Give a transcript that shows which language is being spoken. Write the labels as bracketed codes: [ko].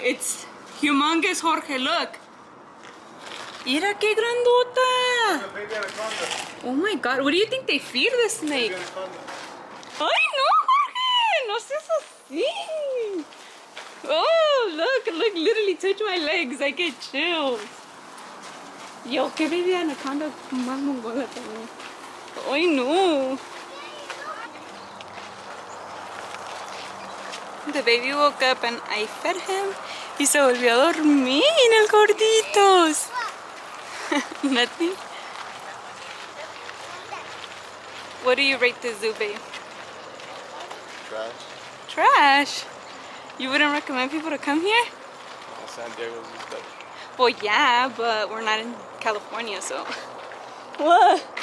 [en] It's humongous, Jorge. Look. [es] Mira qué grandota. [en] Oh my god. What do you think they feed the snake? [es] Ay, no, Jorge. No seas así. [en] Oh, look, literally touch my legs. I get chills. [es] Yo, qué baby anaconda más mongola también. Ay, no. [en] The baby woke up and I fed him. [es] Y se volvió a dormir, el gorditos. [en] Nothing. What do you rate the zoo, babe? Trash. Trash? You wouldn't recommend people to come here? San Diego's is better. Well, yeah, but we're not in California, so. What?